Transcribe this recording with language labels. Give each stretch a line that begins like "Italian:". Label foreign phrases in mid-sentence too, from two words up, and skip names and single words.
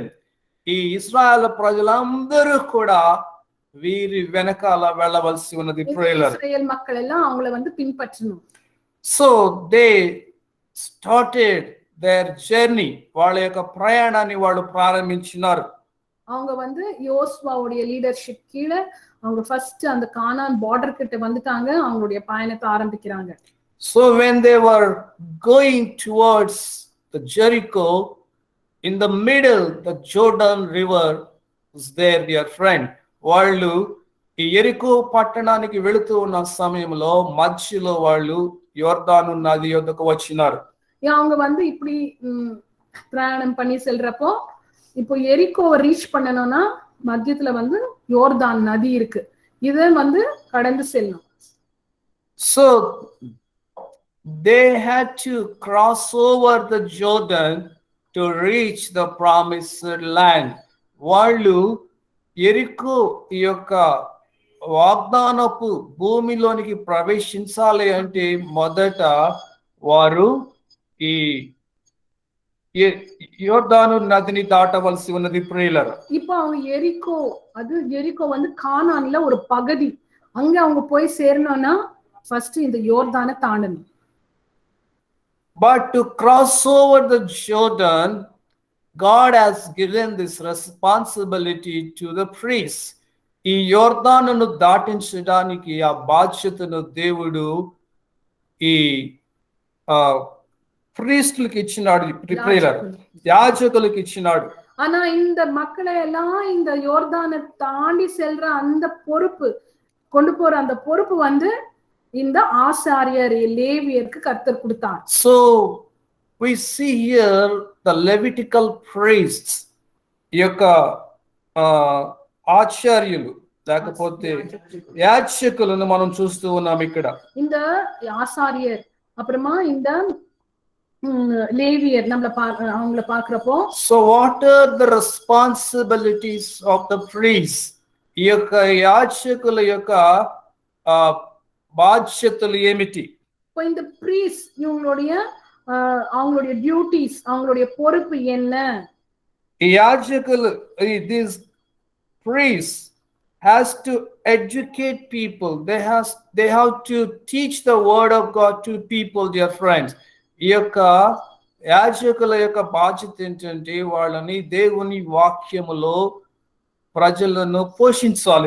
Telugu: ఈ ఇశ్రాయేలు ప్రజలందరూ కూడా వీరి వెనకాల వెళ్ళవలసి ఉన్నది ప్రియులారా.
Tamil: ఇశ్రాయేల్ மக்கள் எல்லாம் அவங்களை வந்து பின்பற்றணும்.
English: So they started their journey.
Telugu: వాళ్ళ యొక్క ప్రయాణాన్ని వాళ్ళు ప్రారంభించినారు.
Tamil: அவங்க வந்து யோசுவாவுடைய லீடர்ஷிப் கீழ அவங்க ஃபர்ஸ்ட் அந்த கானான் border கிட்ட வந்துட்டாங்க. அவங்களுடைய பயணத்தை ஆரம்பிக்கிறாங்க.
English: So when they were going towards the Jericho, in the middle the Jordan river was there, dear friend.
Telugu: వాళ్ళు ఈ యెరికో పట్టణానికి వెళుతూ ఉన్న సమయంలో మధ్యలో వాళ్ళు యోర్దాను నది యొద్దకు వచ్చినారు.
Tamil: அவங்க வந்து இப்படி பிரயாணம் பண்ணி செல்றப்போ இப்போ எரிக்கோவை ரீச் பண்ணணும்னா மத்தியத்துல வந்து யோர்தான் நதி இருக்கு. இதை வந்து கடந்து செல்லணும்.
English: So they had to cross over the Jordan to reach the promised land.
Telugu: వాళ్ళు యెరికో యొక్క వాగ్దానపు భూమిలోనికి ప్రవేశించాలి అంటే మొదట వారు ఈ
Tamil: யோர்தானு நதியை தாண்டவலசி
Telugu: ఉన్నది ప్రియులారా.
Tamil: இப்போ அவங்க எரிக்கோ வந்து கானான்ல ஒரு பகுதி. அங்க அவங்க போய் சேரணும்னா ஃபர்ஸ்ட் இந்த யோர்தானை தாண்டணும்.
English: But to cross over the Jordan, God has given this responsibility to the priests.
Telugu: ఈ యోర్దానును దాటించడానికి ఆ బాధ్యతను దేవుడు ఈ ప్రీస్టులకు ఇచ్చినాడు, యాజకులకు ఇచ్చినాడు.
Tamil: ஆனா இந்த மக்களை எல்லாம் இந்த யோர்தானை தாண்டி செல்ற அந்த பொறுப்பு கொண்டு போற அந்த பொறுப்பு வந்து இந்த ஆசாரியர் லேவியருக்கு கர்த்தர் கொடுத்தார்.
English: So we see here the Levitical priests,
Telugu: ఈ యొక్క ఆచార్యులు లేకపోతే యాజకులను మనం చూస్తూ ఉన్నాం ఇక్కడ.
Tamil: இந்த ஆசாரியர் அப்புறமா இந்த லேவியர் அவங்கள பார்க்கிறப்போ
English: so what are the responsibilities of the priests?
Telugu: ఈ యొక్క యాజకుల యొక్క బాధ్యతలు ఏమిటి?
Tamil: இப்போ இந்த பிரீஸ் இவங்களுடைய அவங்களுடைய டியூட்டிஸ், அவங்களுடைய பொறுப்பு என்ன?
Telugu: ఈ యాజకులు,
English: these priests has to educate people. They have to teach the word of God to people, dear friends.
Telugu: ఈ యొక్క యాజకుల యొక్క బాధ్యత ఏంటంటే వాళ్ళని దేవుని వాక్యములో ప్రజలను పోషించాలి.